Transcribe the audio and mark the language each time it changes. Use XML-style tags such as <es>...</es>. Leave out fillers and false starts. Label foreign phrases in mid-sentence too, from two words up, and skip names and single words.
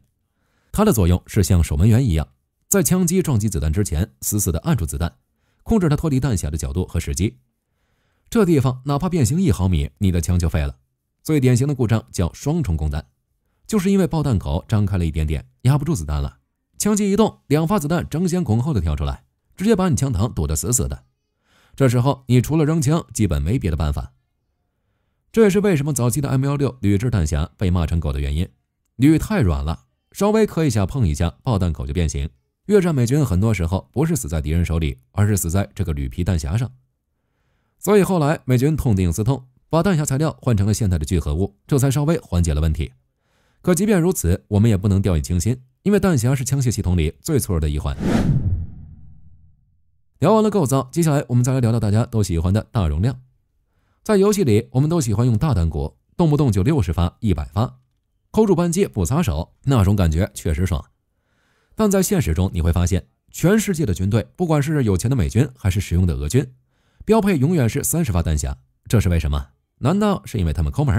<zh>它的作用是像守门員一樣，在槍機撞擊子彈之前，死死地按住子彈，控制它脫離彈匣的角度和時機。這地方哪怕變形1毫米，你的槍就廢了。最典型的故障叫雙重供彈，就是因為爆彈口張開了一點點，壓不住子彈了，槍機一動，2發子彈爭先恐後的跳出來，直接把你槍膛堵得死死的。這時候你除了扔槍，基本沒別的辦法。這也是為什麼早期的 M16 鋁制彈匣被罵成狗的原因。鋁太軟了，稍微磕一下碰一下，爆彈口就變形。越戰美軍很多時候不是死在敵人手裡，而是死在這個鋁皮彈匣上。所以後來美軍痛定思痛，把彈匣材料換成了现代的聚合物，这才稍微緩解了問題。可即便如此，我們也不能掉以輕心，因為彈匣是槍械系統裡最脆弱的一環。聊完了構造，接下來我們再來聊聊大家都喜歡的大容量。在遊戲裡，我們都喜歡用大彈鼓，動不動就60發、100發，扣住扳機不撒手，那種感覺確實爽。但在現實中，你會發現，全世界的軍隊，不管是有錢的美軍還是實用的俄軍，標配永遠是30發彈匣。這是為什麼？難道是因為他們摳門？</zh>